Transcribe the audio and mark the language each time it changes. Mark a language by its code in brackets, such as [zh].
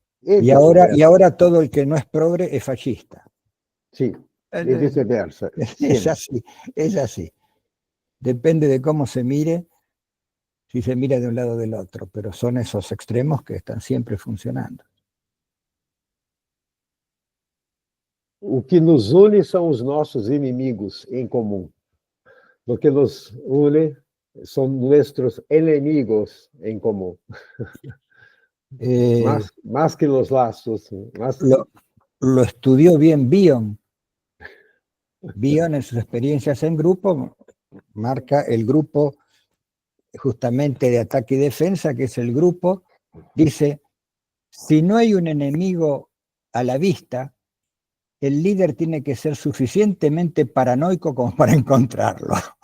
[es] Y ahora todo el que no es progre es fascista. Sí, y viceversa. Es así. Depende de cómo se mire, si se mira de un lado o del otro, pero son esos extremos que están siempre funcionando. [pt] O que nos une são os nossos inimigos em comum. [es] Lo que nos une son nuestros enemigos en común. Más que los lazos. Lo estudió bien Bion. Bion en sus experiencias en grupo marca el grupo justamente de ataque y defensa, que es el grupo, dice, si no hay un enemigo a la vista, el líder tiene que ser suficientemente paranoico como para encontrarlo.